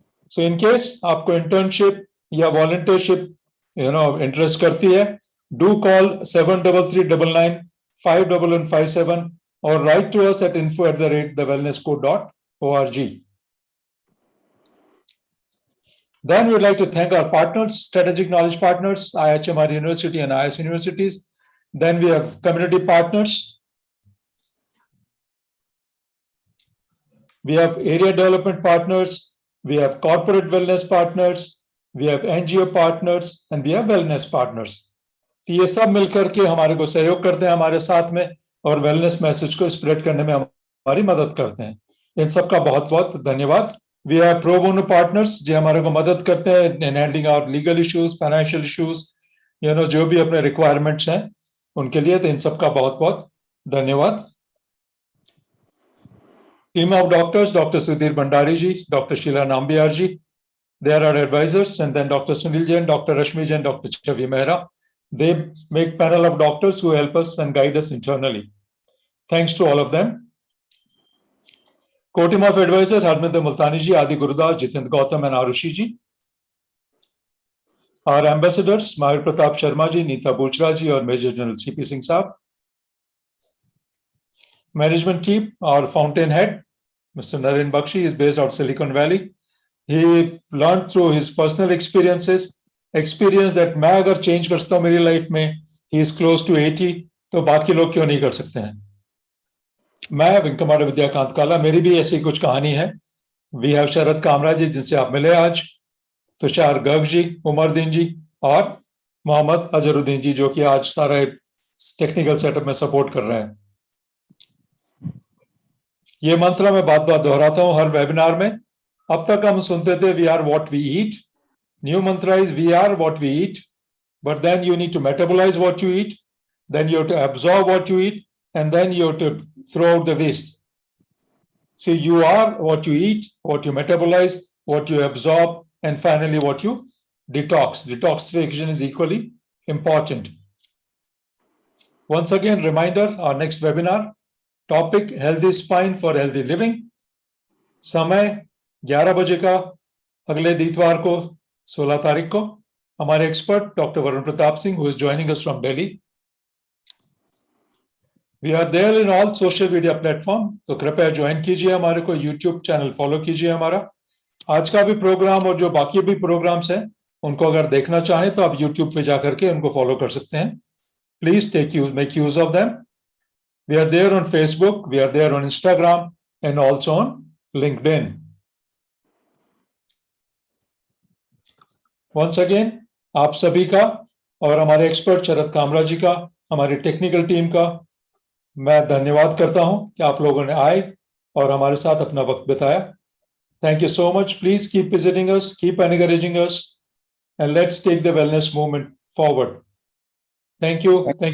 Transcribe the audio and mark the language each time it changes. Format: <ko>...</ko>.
<en>So in case आपको internship या volunteership interest करती है, do call 7339951157 or write to us at info@thewellnesscode.org. Then we would like to thank our partners, strategic knowledge partners, IHMR University and IS Universities. Then we have community partners. We have area development partners. We have corporate wellness partners. We have NGO partners and we have wellness partners.</en> <hi>तो ये सब मिलकर के हमारे को सहयोग करते हैं हमारे साथ में और वेलनेस मैसेज को स्प्रेड करने में हमारी मदद करते हैं. इन सबका बहुत बहुत धन्यवाद.</hi> <en>we have pro bono partners</en> <hi>जो हमारे को मदद करते हैं</hi> <en>in handling our legal issues,</en> <hi>financial issues, जो भी अपने रिक्वायरमेंट्स हैं उनके लिए. तो इन सबका बहुत बहुत धन्यवाद.</hi> <en>Team of doctors, doctor Sudhir Bhandari ji, doctor Sheela Nambiar ji, they are our advisors, and then Dr. Sunil Jain, Dr. Rashmi Jain, Dr. Chavi Mehra. They make panel of doctors who help us and guide us internally. Thanks to all of them. Core team of advisors, Harminder Multani ji, Adi Gurudas, Jitendra Gautam and Arushi ji. Our ambassadors, Mahir Pratap Sharma ji, Neeta Bochra ji और Major General CP Singh साहब. Management team, our fountainhead, Mr. Naren Bakshi is based out of Silicon Valley. He learned through his personal experience that</en> <hi>मैं अगर change कर सकता हूँ मेरी life में,</hi> <en>he is close to 80,</en> <hi>तो बाकी लोग क्यों नहीं कर सकते हैं. मैं विंकमार विद्याकांत काला, मेरी भी ऐसी कुछ कहानी है.</hi> <en>We have</en> <hi>शरद कामरा जी जिनसे आप मिले आज, तुषार गर्ग जी, उमरदीन जी और मोहम्मद अजरुद्दीन जी जो कि आज सारा टेक्निकल सेटअप में सपोर्ट कर रहे हैं. ये मंत्र मैं बात बात दोहराता हूँ हर वेबिनार में. अब तक हम सुनते थे</hi> <en>We are what we eat. New mantra is we are what we eat, but then you need to metabolize what you eat, then you have to absorb what you eat, and then you have to throw out the waste. So you are what you eat, what you metabolize, what you absorb, and finally what you detox. Detoxification is equally important. Once again, reminder, our next webinar, topic healthy spine for healthy living.</en> <hi>समय 11 बजे का अगले इतवार को 16 तारीख को.</hi> <en>हमारे expert doctor Varun Pratap Singh, who is joining us from Delhi. We are there in all social media platform,</en> <hi>तो कृपया ज्वाइन कीजिए हमारे को, YouTube चैनल फॉलो कीजिए हमारा. आज का भी प्रोग्राम और जो बाकी भी प्रोग्राम्स हैं उनको अगर देखना चाहें तो आप YouTube पे जाकर के उनको फॉलो कर सकते हैं.</hi> <en>Please make use of them. We are there on Facebook, we are there on Instagram and also on LinkedIn. Once again,</en> <hi>आप सभी का और हमारे एक्सपर्ट शरद कामरा जी का, हमारी टेक्निकल टीम का मैं धन्यवाद करता हूं कि आप लोगों ने आए और हमारे साथ अपना वक्त बिताया.</hi> <en>Thank you so much. Please keep visiting us, keep encouraging us, and let's take the wellness movement forward. Thank you. Thank you.</en>